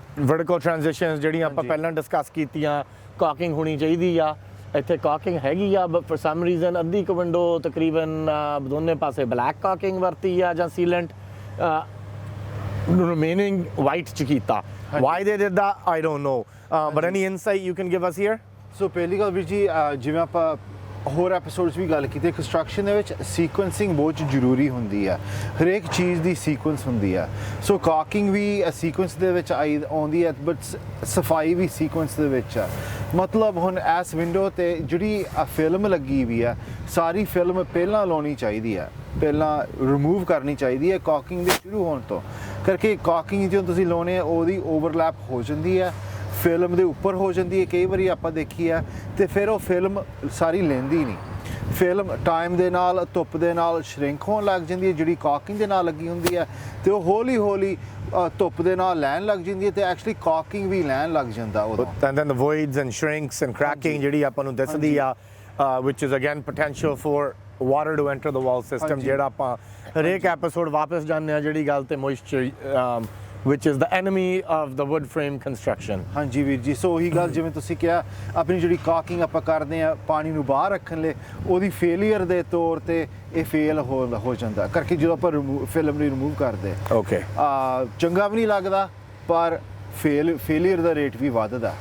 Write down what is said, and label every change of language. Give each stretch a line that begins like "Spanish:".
Punjabi: vertical transitions ਜਿਹੜੀਆਂ ਆਪਾਂ ਪਹਿਲਾਂ ਡਿਸਕਸ ਕੀਤੀਆਂ, caulking ਹੋਣੀ ਚਾਹੀਦੀ ਆ। ਇੱਥੇ caulking ਹੈਗੀ ਆ,
English: but for some reason
Punjabi: ਅੱਧੀ ਕੁ ਵਿੰਡੋ ਤਕਰੀਬਨ ਦੋਨੇ ਪਾਸੇ black caulking ਵਰਤੀ ਆ ਜਾਂ sealant, remaining white ਚ ਕੀਤਾ।
English: Why they did that, I don't know. But any insight you can give us here?
Punjabi: ਸੋ ਪਹਿਲੀ ਗੱਲ ਵੀਰ ਜੀ, ਜਿਵੇਂ ਆਪਾਂ ਹੋਰ ਐਪੀਸੋਡਸ ਵੀ ਗੱਲ ਕੀਤੀ, ਕੰਸਟਰਕਸ਼ਨ ਦੇ ਵਿੱਚ ਸੀਕੁਐਂਸਿੰਗ ਬਹੁਤ ਜ਼ਰੂਰੀ ਹੁੰਦੀ ਹੈ। ਹਰੇਕ ਚੀਜ਼ ਦੀ ਸੀਕੁਐਂਸ ਹੁੰਦੀ ਹੈ। ਸੋ ਕਾਕਿੰਗ ਵੀ ਸੀਕੁਐਂਸ ਦੇ ਵਿੱਚ ਆਉਂਦੀ ਹੈ, ਬਟ ਸਫਾਈ ਵੀ ਸੀਕੁਐਂਸ ਦੇ ਵਿੱਚ ਹੈ। ਮਤਲਬ ਹੁਣ ਇਸ ਵਿੰਡੋ ਤੇ ਜਿਹੜੀ ਫਿਲਮ ਲੱਗੀ ਵੀ ਹੈ, ਸਾਰੀ ਫਿਲਮ ਪਹਿਲਾਂ ਲਾਉਣੀ ਚਾਹੀਦੀ ਹੈ, ਪਹਿਲਾਂ ਰਿਮੂਵ ਕਰਨੀ ਚਾਹੀਦੀ ਹੈ ਕਾਕਿੰਗ ਦੇ ਸ਼ੁਰੂ ਹੋਣ ਤੋਂ। ਕਰਕੇ ਕਾਕਿੰਗ ਜੋ ਤੁਸੀਂ ਲਾਉਣੇ ਆ ਉਹਦੀ ਓਵਰਲੈਪ ਹੋ ਜਾਂਦੀ ਹੈ ਫਿਲਮ ਦੇ ਉੱਪਰ ਹੋ ਜਾਂਦੀ ਹੈ ਕਈ ਵਾਰੀ ਆਪਾਂ ਦੇਖੀ ਹੈ ਤੇ ਫਿਰ ਉਹ ਫਿਲਮ ਸਾਰੀ ਲੈਂਦੀ ਨਹੀਂ ਫਿਲਮ ਟਾਈਮ ਦੇ ਨਾਲ ਧੁੱਪ ਦੇ ਨਾਲ ਸ਼ਰਿੰਕ ਹੋਣ ਲੱਗ ਜਾਂਦੀ ਹੈ ਜਿਹੜੀ ਕਾਕਿੰਗ ਦੇ ਨਾਲ ਲੱਗੀ ਹੁੰਦੀ ਹੈ ਤੇ ਉਹ ਹੌਲੀ ਹੌਲੀ ਧੁੱਪ ਦੇ ਨਾਲ ਲੈਣ ਲੱਗ ਜਾਂਦੀ ਹੈ ਤੇ ਐਕਚੁਅਲੀ ਕਾਕਿੰਗ ਵੀ ਲੈਣ ਲੱਗ ਜਾਂਦਾ ਉਦੋਂ
English: and then the voids and shrinks and cracking
Punjabi: ਜਿਹੜੀ ਆਪਾਂ ਨੂੰ ਦਿਸਦੀ ਆ
English: which is again potential for water to enter the wall system
Punjabi: ਜਿਹੜਾ ਆਪਾਂ ਹਰੇਕ ਐਪੀਸੋਡ ਵਾਪਸ ਜਾਂਦੇ ਆ ਜਿਹੜੀ ਗੱਲ ਤੇ
English: moisture which is the enemy of the wood frame construction
Punjabi: ਹਾਂਜੀ ਵੀਰ ਜੀ ਸੋ ਉਹੀ ਗੱਲ ਜਿਵੇਂ ਤੁਸੀਂ ਕਿਹਾ ਆਪਣੀ ਜਿਹੜੀ ਕਾਕਿੰਗ ਆਪਾਂ ਕਰਦੇ ਆ ਪਾਣੀ ਨੂੰ ਬਾਹਰ ਰੱਖਣ ਲਈ ਉਹਦੀ ਫੇਲਿਅਰ ਦੇ ਤੌਰ ਤੇ ਇਹ ਫੇਲ ਹੋ ਜਾਂਦਾ ਕਰਕੇ ਜਦੋਂ ਆਪਾਂ ਫਿਲਮ ਨੂੰ ਰਿਮੂਵ ਕਰਦੇ
English: okay
Punjabi: ਚੰਗਾ ਵੀ ਨਹੀਂ ਲੱਗਦਾ ਪਰ ਫੇਲਿਅਰ ਦਾ ਰੇਟ ਵੀ ਵੱਧਦਾ